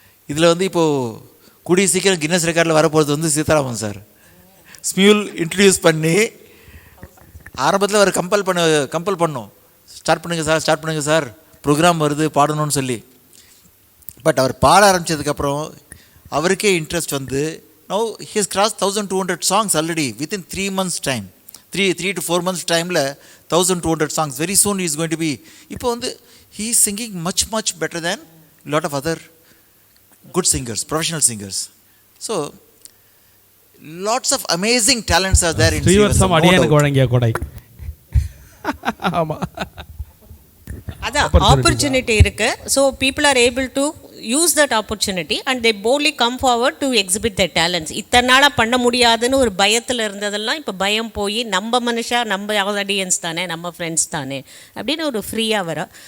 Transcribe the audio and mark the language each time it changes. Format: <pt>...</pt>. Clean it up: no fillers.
<ta>இதில் இப்போது கூடிய சீக்கிரம் கின்னஸ் ரெக்கார்டில் வரப்போகிறது சீதாராமன் சார். ஸ்மியூல் இன்ட்ரடியூஸ் பண்ணி ஆரம்பத்தில் அவர் கம்பல் பண்ணோம், ஸ்டார்ட் பண்ணுங்கள் சார் ப்ரோக்ராம் வருது பாடணும்னு சொல்லி. பட் அவர் பாட ஆரம்பித்ததுக்கப்புறம் அவருக்கே interest</ta> <en>now he has crossed 1200 songs already within 3 months time. 3 to 4 months timeல 1200 songs. Very soon he is going to be, இப்போ he is singing much better than lot of other good singers, professional singers. So lots of amazing talents are there in</en> <ta>Srivathsam அடியனுக்கு வழங்கிய கொடை. ஆமா, அதான் opportunity இருக்கு.</ta> <en>So people are able to use that opportunity and they boldly come forward to exhibit the talents.</en> <ta>இத்தனை நாளாக பண்ண முடியாதுன்னு ஒரு பயத்தில் இருந்ததெல்லாம் இப்போ பயம் போய் நம்ம மனுஷா, நம்ம ஆடியன்ஸ் தானே, நம்ம ஃப்ரெண்ட்ஸ் தானே அப்படின்னு ஒரு ஃப்ரீயாக வர.</ta>